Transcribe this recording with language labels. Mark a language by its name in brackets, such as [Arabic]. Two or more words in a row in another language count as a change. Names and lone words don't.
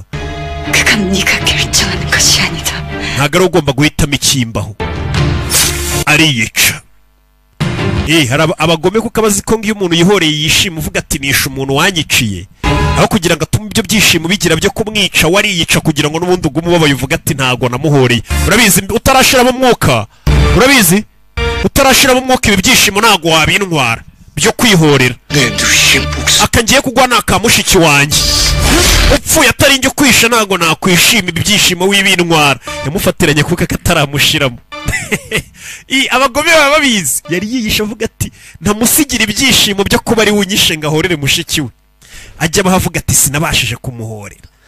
[Korean] 그건 네가 결정하는 것이 아니다. [Kinyarwanda] ntabwo ari ugomba guhitamo ikimbaho ariyica hari abagome kuko abazi ko ngiyo umuntu yihoreye yishima uvuga ati nishe umuntu wanyiciye aho kugira ngo atume ibyo byishimo bigira byo kumwica wariyica kugira ngo n'ubundi ugume ubabaye uvuga ati ntago namuhoreye urabizi utarashiramo umwuka urabizi utarashiramo umwuka ibi byishimo ntago wabintwara byo kwihorera [Korean] 내 누이의 목숨 [Kinyarwanda] akangiye kugwa naka mushiki wanjye upfuye atari njye kwisha ntago nakwishima ibi byishimo w'ibintwara yamufatiranye kuko ataramushiramo abagome baba babizi yari yiyisha avuga ati ntamusigira ibyishimo byo kuba ari unyishe ngo ahorere mushiki we ajya abahavuga ati sinabashije kumuhorera